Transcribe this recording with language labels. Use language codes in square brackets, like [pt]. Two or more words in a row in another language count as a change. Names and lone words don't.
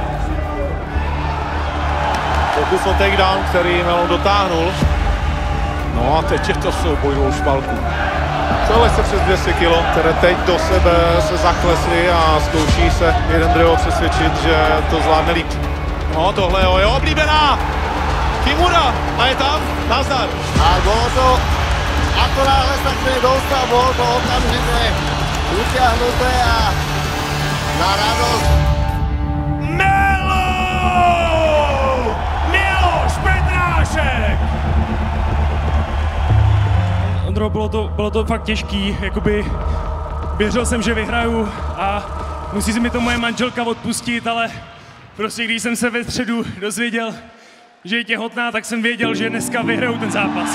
[cs] Pokus o takedown, který Meloun dotáhnul. No a teď je to souboj dvou špalků. Celé se přes 200 kg, které teď do sebe se zaklesly a zkouší se jeden druhého přesvědčit, že to zvládne líp. No tohle je oblíbená Kimura a je tam, nazdar. [sk] A bolo to, ako náhle sa k nej dostal, bolo to okamžite utiahnuté a na radosť. Miloš Petrášek! [cs] Ondro, bylo to fakt těžký, jakoby věřil jsem, že vyhraju a musí si mi to moje manželka odpustit, ale prostě když jsem se ve středu dozvěděl, že je těhotná, tak jsem věděl, že dneska vyhraju ten zápas.